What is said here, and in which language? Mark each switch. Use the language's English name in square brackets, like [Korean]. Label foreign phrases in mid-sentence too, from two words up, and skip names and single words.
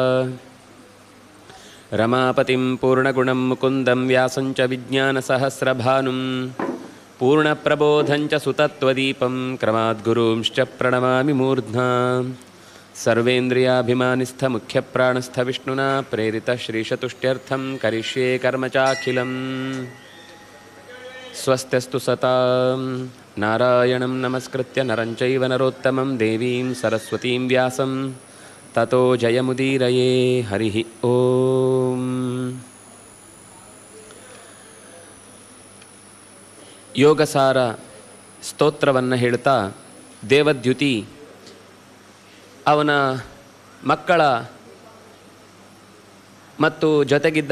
[Sanskrit] ರಮಾಪತಿಂ ಪೂರ್ಣಗುಣಂ ಮುಕುಂದಂ ವ್ಯಾಸಂಚ ವಿಜ್ಞಾನಸಹಸ್ರಭಾನುಂ ಪೂರ್ಣಪ್ರಬೋಧಂಚ ಸುತತ್ವದೀಪಂ ಕ್ರಮಾದ್ಗುರುಂಶ್ಚ ಪ್ರಣಮಾಮಿ ಮೂರ್ಧ್ನಾ ಸರ್ವೇಂದ್ರಿಯಾಭಿಮಾನಿಸ್ಥಮುಖ್ಯಪ್ರಾಣಸ್ಥ ವಿಷ್ಣುನಾ ಪ್ರೇರಿತ ಶ್ರೀಶತುಷ್ಟ್ಯರ್ಥಂ ಕರಿಷ್ಯೇ ಕರ್ಮ ಚಾಖಿಲಂ ಸ್ವಸ್ತ್ಯಸ್ತು ಸತಾಂ ನಾರಾಯಣಂ ನಮಸ್ಕೃತ್ಯ ನರಂ ಚೈವ ನರೋತ್ತಮಂ ದೇವೀಂ ಸರಸ್ವತೀಂ ವ್ಯಾಸಂ ತತೋ ಜಯಮುದೀರಯೇ ಹರಿಃ ಓಂ. [Kannada] ಯೋಗಸಾರ ಸ್ತೋತ್ರವನ್ನು ಹೇಳ್ತಾ ದೇವದ್ಯುತಿ ಅವನ ಮಕ್ಕಳ ಮತ್ತು ಜೊತೆಗಿದ್ದ